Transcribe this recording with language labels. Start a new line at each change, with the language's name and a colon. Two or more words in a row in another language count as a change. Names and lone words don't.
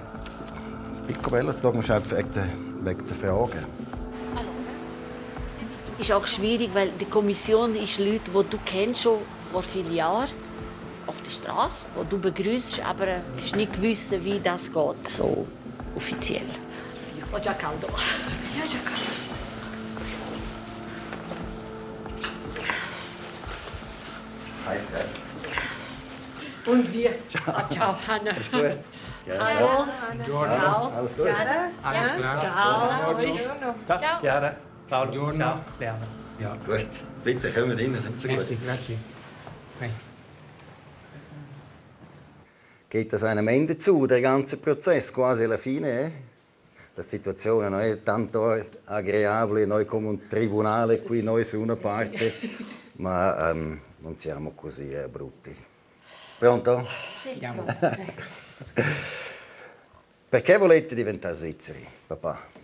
German: Picobello, jetzt schauen wir wegen der Fragen. Es ist auch schwierig, weil die Kommission ist Leute, die du kennst schon vor vielen Jahren auf der Straße, die du begrüßt, aber es ist nicht gewiss, wie das geht, so offiziell.
Italian: Ho già caldo. Ja, già caldo.
German: Heiß, gell? Und wir? Ciao. Ciao, Hanna. Alles gut? Ja, Hallo. Ciao. Alles gut? Alles klar. Ciao. Ciao. Chiara, Paolo, ciao, Leana. Ja, gut. Bitte, kommen rein, sind Sie gut? Grazie. Geht das einem Ende zu, der ganze Prozess,
Italian: quasi alla fine? La situazione non è tanto agreabile, noi come un tribunale qui, noi su una parte, ma non siamo così brutti. Pronto? Sì. Perché volete diventare svizzeri, papà?